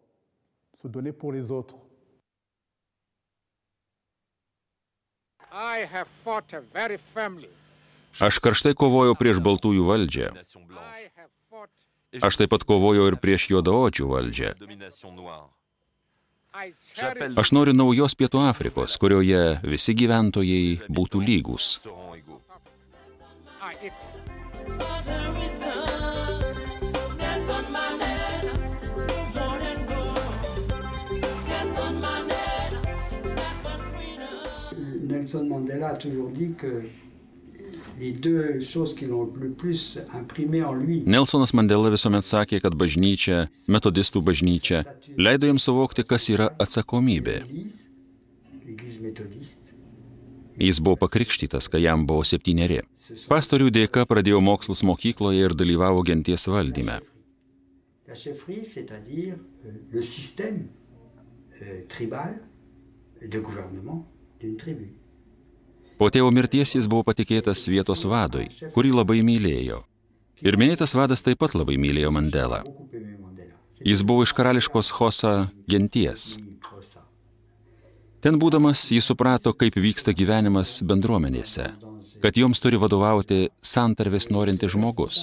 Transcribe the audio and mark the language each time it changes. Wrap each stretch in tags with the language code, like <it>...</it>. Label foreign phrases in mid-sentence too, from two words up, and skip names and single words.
<lt>Aš karštai kovojau prieš baltųjų valdžią. Aš taip pat kovojau ir prieš juodaodžių valdžią. Aš noriu naujos Pietų Afrikos, kurioje visi gyventojai būtų lygūs.</lt> <fr>Nelson Mandela a toujours dit que les deux choses qui l'ont le plus imprimé en lui.</fr> <lt>Nelsonas Mandela visuomet sakė, kad bažnyčia, metodistų bažnyčia, leido jam suvokti, kas yra atsakomybė. Jis buvo pakrikštytas, kai jam buvo 7. Pastorių dėka pradėjo mokslus mokykloje ir dalyvavo genties valdyme.</lt> <fr>La chefferie, c'est-à-dire le système tribal de gouvernement d'une tribu.</fr> <lt>Po tėvo mirties jis buvo patikėtas vietos vadui, kurį labai mylėjo. Ir minėtas vadas taip pat labai mylėjo Mandelą. Jis buvo iš karališkos Hosa genties. Ten būdamas, jis suprato, kaip vyksta gyvenimas bendruomenėse, kad joms turi vadovauti santarvės norintis žmogus.</lt>